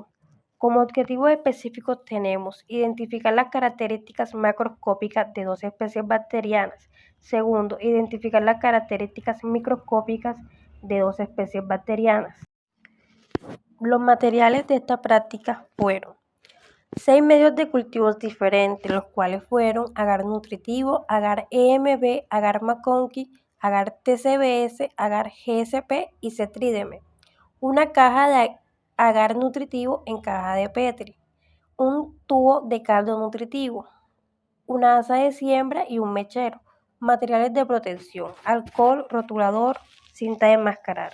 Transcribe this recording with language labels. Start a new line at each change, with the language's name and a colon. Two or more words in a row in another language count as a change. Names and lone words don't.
Spanish: Como objetivos específicos tenemos: identificar las características macroscópicas de 2 especies bacterianas. Segundo, identificar las características microscópicas de 2 especies bacterianas. Los materiales de esta práctica fueron 6 medios de cultivos diferentes, los cuales fueron agar nutritivo, agar EMB, agar McConkey, agar TCBS, agar GSP y Cetrideme. Una caja de agar nutritivo en caja de Petri, un tubo de caldo nutritivo, una asa de siembra y un mechero. Materiales de protección: alcohol, rotulador, cinta de enmascarar.